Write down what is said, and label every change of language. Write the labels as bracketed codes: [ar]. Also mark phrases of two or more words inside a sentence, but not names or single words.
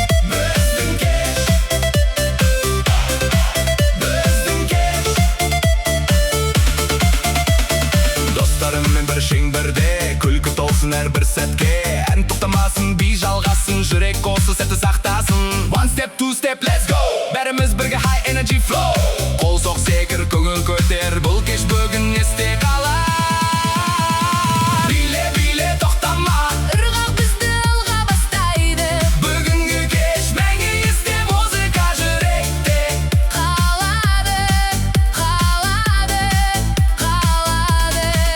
[kk] Біздің кеш. Біздің кеш. Достарыммен бір шеңбірде, күлкі толсын әрбір сәтке. Ән тоқтамасын, би жалғасын, жүрек осы сәтті сақтасын. [en] One step Two step, let's go! [kk] Бәріміз бірге [en] high energy flow! [kk] Қол соқ, секір, көңіл көтер, бұл кеш бүгін есте қалар. Биле, биле, тоқтама! Ырғақ бізді алға бастайды. Бүгінгі кеш мәңгі есте, музыка жүректе. Қалады, қалады, қалады.